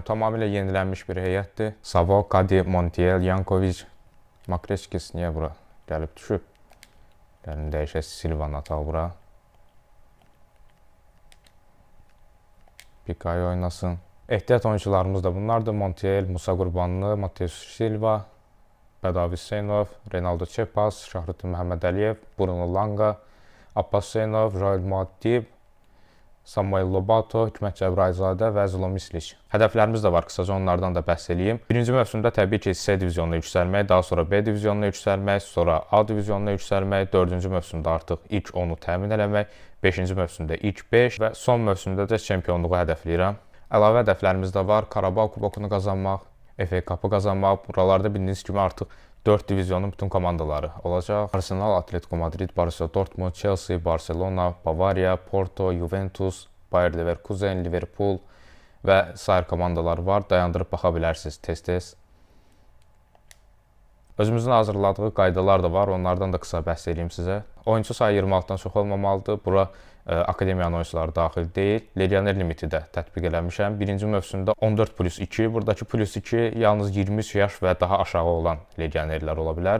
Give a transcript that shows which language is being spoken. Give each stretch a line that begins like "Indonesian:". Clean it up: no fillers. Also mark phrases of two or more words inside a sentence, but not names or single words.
Azerbaijani: Tamamilə yenilənmiş bir heyətdir. Savo, Kadi, Montiel, Yankovic, Makreçkis niyə bura gəlib düşüb? Gəlin dəyişək, Silvanı ataq bura. Pikay oynasın. Ehtiyat oyuncularımız da bunlardır. Montiel, Musa Qurbanlı, Mateus Silva, Bədavi Hüseynov, Renaldo Çepas, Şahruddin Məhəmmədəliyev, Bruno Langa, Abbas Hüseynov, Joel Muaddib, Samuel Lobato, Hikmət Cəbrayzadə və Zlomislic. Hədəflərimiz də var, qısaca onlardan da bəhs edeyim. Birinci mövsümdə təbii ki, C diviziyonuna yüksəlmək, daha sonra B diviziyonuna yüksəlmək, sonra A diviziyonuna yüksəlmək, 4-cü mövsümdə artıq ilk 10-u təmin eləmək, 5-ci mövsümdə ilk 5 və son mövsümdə də çempionluğu hədəfləyirəm. Əlavə hədəflərimiz də var, Qarabağ kubokunu qazanmaq, FA Cup'ı qazanmaq. Buralarda bildiyiniz kimi artıq 4 divizyonun bütün komandaları olacaq. Arsenal, Atletico Madrid, Borussia Dortmund, Chelsea, Barcelona, Bavaria, Porto, Juventus, Bayer Leverkusen, Liverpool və sair komandalar var. Dayandırıb baxa bilərsiniz tez-tez. Özümüzün hazırladığı qaydalar da var, onlardan da qısa bəhs edeyim sizə. Oyuncu sayı 26-dan çox olmamalıdır. Bura akademiyanın oyuncuları daxil deyil. Legioner limiti də tətbiq eləmişəm. Birinci mövsümdə 14+2, buradakı +2 yalnız 23 yaş və daha aşağı olan legionerlər ola bilər.